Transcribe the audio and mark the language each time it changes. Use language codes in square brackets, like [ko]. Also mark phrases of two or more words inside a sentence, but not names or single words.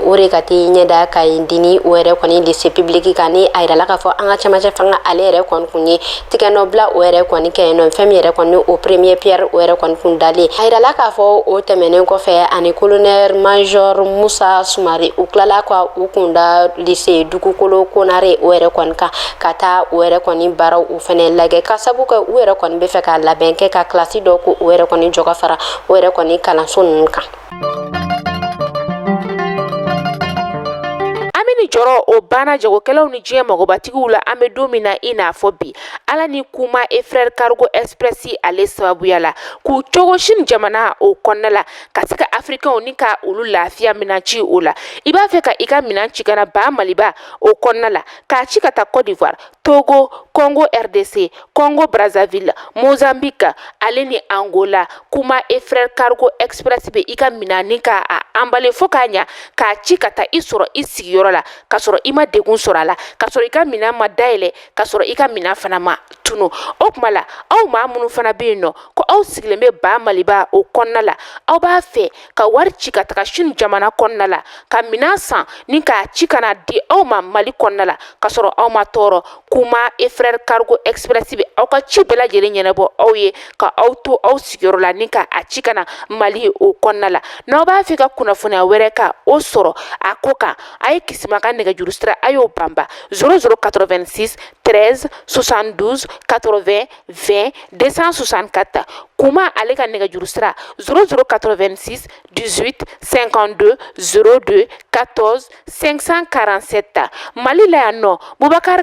[bm] o de ka t'i ɲɛda Kaye dini o yɛrɛ kɔni [fr] lycée public [bm] kan ni a yirala k'a fɔ an ka camancɛ fanga ale yɛrɛ kɔni kun ye tigɛnɔbila o yɛrɛ kɔni kɛ yen nɔ fɛn min yɛrɛ kɔni o [fr] premier pierre [bm] o yɛrɛ kɔni kun dalen a yirala k'a fɔ o tɛmɛnen kɔfɛ ani [fr] colonel major [bm] Musa Sumare u tilala ka u kunda lycée dugukolo konare o yɛrɛ kɔni kan ka taa o yɛrɛ kɔni baaraw u fɛnɛ lajɛ ka sabu kɛ u yɛrɛ kɔni bɛ fɛ ka labɛn kɛ ka kilasi dɔ ko o yɛrɛ kɔni jɔ ka fara o yɛrɛ kɔni kalanso ninnu kan. ni jɔrɔ o banna jagokɛlaw ni diɲɛ magobatigiw la an bɛ don min na i n'a fɔ bi ala ni kuma et frère cargo express ale sababuya la k'u cogo sini jamana o kɔnɔna la ka se ka africains ni ka olu lafiya minan ci o la i b'a fɛ ka i ka minan ci kana ba Maliba o kɔnɔna la k'a ci ka taa Côte d'Ivoire Togo Congo RDC Congo Brazzaville Mozambique ale ni Angola kuma et frère cargo express bɛ i ka minan ni ka a emballé fo k'a ɲa k'a ci ka taa i sɔrɔ i sigiyɔrɔ la ka sɔrɔ i ma degun sɔrɔ a la ka sɔrɔ i ka minan ma dayɛlɛ ka sɔrɔ i ka minan fana ma tunu o kuma la aw maa minnu fana bɛ yen nɔ ko aw sigilen bɛ ba Maliba o kɔnɔna la aw b'a fɛ ka wari ci ka taga Chine jamana kɔnɔna la ka minan san ni k'a ci kana di aw ma Mali kɔnɔna la ka sɔrɔ aw ma tɔɔrɔ kuma et frère cargo express bɛ aw ka ci bɛɛ lajɛlen ɲɛnabɔ aw ye ka aw to aw sigiyɔrɔ la ni ka a ci kana Mali o kɔnɔna la n'aw b'a fɛ ka kunnafoniya wɛrɛ ka o sɔrɔ a ko kan a ye kisima ka nɛgɛjuru sira a y'o banba 0086 13 72 80 20 264 kuma ale ka nɛgɛjuru sira 0086 18 52 02 14 547 Mali la yan nɔ Boubacar